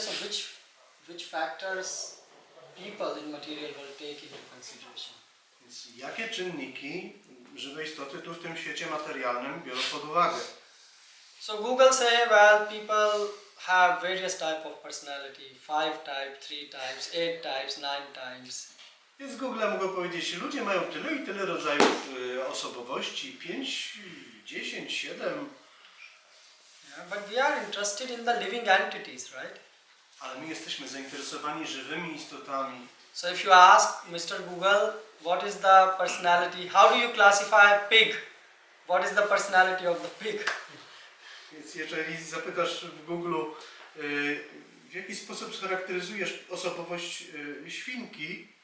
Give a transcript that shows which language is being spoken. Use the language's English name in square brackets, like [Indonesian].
[English] So which factors people in material world take into consideration? [Polish] Więc jakie czynniki żywe istoty tu w tym świecie materialnym biorą pod uwagę? [English] So Google say, well, people have various type of personality, 5 types, 3 types, 8 types, 9 types. [Polish] Więc Google mogą powiedzieć, ludzie mają tyle i tyle rodzajów osobowości, 5, 10, 7. [English] Yeah, but we are interested in the living entities, right? [Polish] Ale my jesteśmy zainteresowani żywymi istotami. [English] So if you ask Mr. Google, what is the personality, how do you classify a pig? What is the personality of the pig? [Polish] Więc jeżeli zapytasz w Google, w jaki sposób charakteryzujesz osobowość świnki,